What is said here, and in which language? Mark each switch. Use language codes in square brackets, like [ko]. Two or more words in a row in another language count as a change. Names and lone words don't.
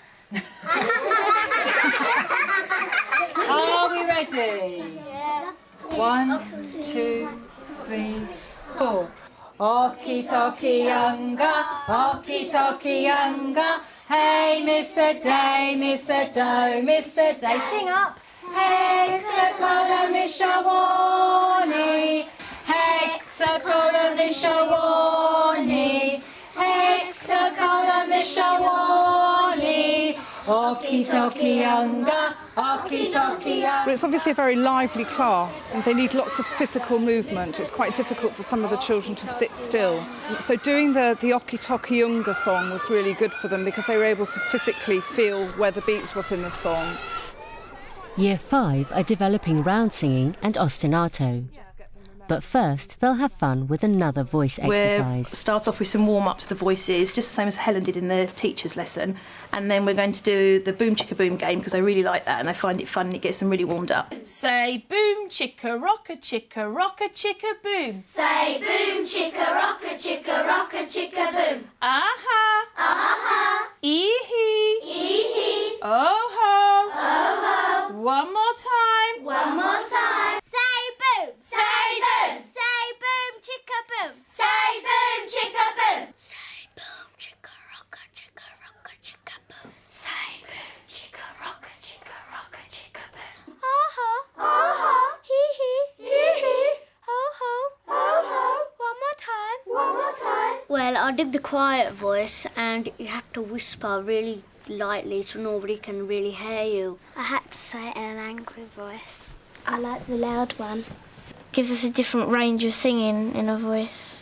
[en] Are we ready? Yeah. 1, 2, 3, 4. Oki-Toki-Unga, Oki-Toki-Unga. Hey, Mr. Day, Mr. Do, Mr. Day. Sing up. Hexacolumishawani, Hexacolumishawani, Hexacolumishawani. Oki-Toki-Unga, Oki-Toki-Unga. But it's obviously a very lively class, and they need lots of physical movement. It's quite difficult for some of the children to sit still. So doing the Oki-Toki-Unga song was really good for them because they were able to physically feel where the beats was in the song. Year 5 are developing round singing and ostinato. But first, they'll have fun with another voice exercise. We'll start off with some warm-ups to the voices, just the same as Helen did in the teacher's lesson. And then we're going to do the boom chicka boom game because I really like that and I find it fun and it gets them really warmed up. Say boom chicka rocka chicka boom. Say boom, chicka, rocka, chicka, boom. Aha. Aha. Ee-hee. Ee-hee. Oh-ho. Oh-ho. One more time. One more time. Say boom. Say boom. Say boom, chicka, boom. Say boom, chicka, boom. Say boom, chicka, rocka, chicka, boom. Say boom, chicka, rocka, chicka, boom. Aha. Aha. Hee-hee. Hee-hee. Ho-ho. Ho-ho. One more time. One more time. Well, I did the quiet voice and you have to whisper really lightly so nobody can really hear you. I had to say it in an angry voice. I like the loud one. Gives us a different range of singing in a voice.